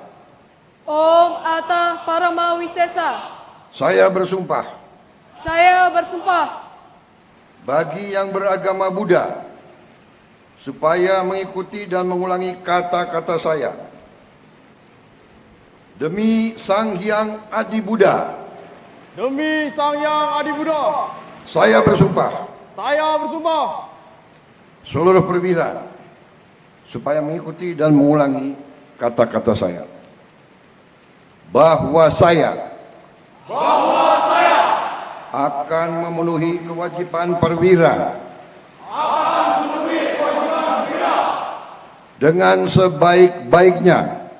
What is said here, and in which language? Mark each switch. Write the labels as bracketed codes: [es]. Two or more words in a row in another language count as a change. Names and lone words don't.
[sa] ॐ अतः परम विशेष. [id] Saya bersumpah. Saya bersumpah. Bagi yang beragama Buddha, supaya mengikuti dan mengulangi kata-kata saya. Demi Sang Hyang Adi Buddha. Demi Sang Hyang Adi Buddha. Saya bersumpah. Saya bersumpah. Seluruh perwira, supaya mengikuti dan mengulangi kata-kata saya. Bahwa saya akan memenuhi kewajiban perwira dengan sebaik-baiknya